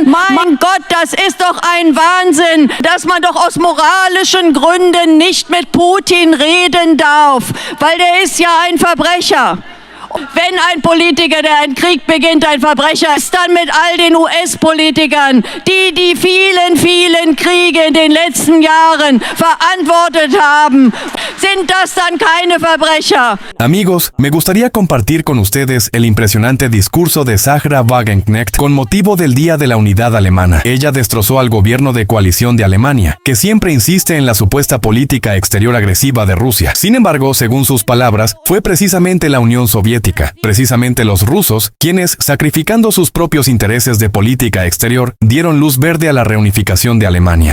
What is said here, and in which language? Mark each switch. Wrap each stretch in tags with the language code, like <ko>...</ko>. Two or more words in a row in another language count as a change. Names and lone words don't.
<de>Mein Gott, das ist doch ein Wahnsinn, dass man doch aus moralischen Gründen nicht mit Putin reden darf, weil der ist ja ein Verbrecher. Wenn ein Politiker, der einen Krieg beginnt, ein Verbrecher ist, dann mit all den US-Politikern, die vielen Kriege in den letzten Jahren verantwortet haben, sind das dann keine Verbrecher?</de> <es>Amigos, me gustaría compartir con ustedes el impresionante discurso de Sahra Wagenknecht con motivo del Día de la Unidad Alemana. Ella destrozó al gobierno de coalición de Alemania, que siempre insiste en la supuesta política exterior agresiva de Rusia. Sin embargo, según sus palabras, fue precisamente la Unión Soviética, precisamente los rusos, quienes, sacrificando sus propios intereses de política exterior, dieron luz verde a la reunificación de Alemania.</es>